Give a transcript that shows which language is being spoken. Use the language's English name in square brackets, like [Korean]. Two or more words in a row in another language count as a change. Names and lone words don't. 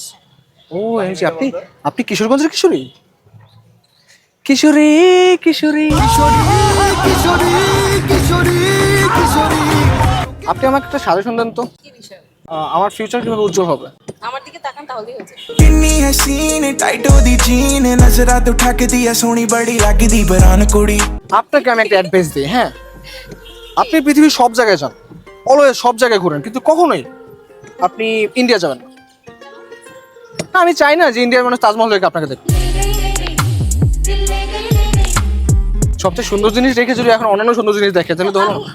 [Bangla] ও এই যে আপনি কিশোরগঞ্জের কিশোরী? কিশোরী কিশোরী আপনি আমাকে একটা সাজেশন দেন তো, কি বিষয়? আমার ফিউচার কিভাবে উজ্জ্বল হবে? আমার দিকে তাকান তাহলেই হচ্ছে। [Punjabi] ਕਿੰਨੀ ਹਸੀਨ ਟਾਈਟ ਓਦੀ ਜੀਨ ਨਜ਼ਰਾਂ ਤੋ ਠੱਗ ਦਿਆ ਸੋਹਣੀ ਬੜੀ ਲਗਦੀ ਬਰਾਊਨ ਕੁੜੀ। [Bangla] আপনাকে আমি একটা অ্যাডভাইস দিই। হ্যাঁ, আপনি পৃথিবীর সব জায়গায় যান, অলওয়েজ সব জায়গায় ঘুরেন, কিন্তু কখনোই আপনি ইন্ডিয়া যাবেন না। না, আমি চাই না যে ইন্ডিয়ার মানুষ তাজমহল দেখে আপনাকে দেখবে। সবচেয়ে সুন্দর জিনিস দেখে যদি এখন অন্যান্য সুন্দর জিনিস দেখে তাহলে তো হলো না।